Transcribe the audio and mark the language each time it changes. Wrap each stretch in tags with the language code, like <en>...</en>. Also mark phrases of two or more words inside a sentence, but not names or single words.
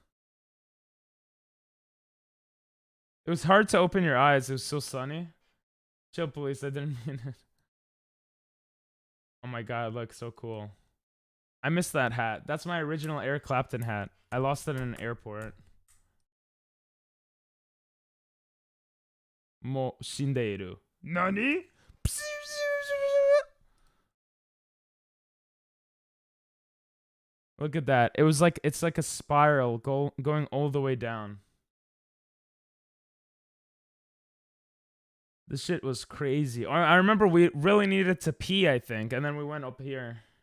<en>It was hard to open your eyes. It was so sunny. Chill, police. I didn't mean it. Oh my god, look, so cool. I missed that hat. That's my original Eric Clapton hat. I lost it in an airport.</en> <ja>もう死んでいる. Nani?</ja> <en>Look at that. It's like a spiral going all the way down. This shit was crazy. I remember we really needed to pee, I think, and then we went up here.</en>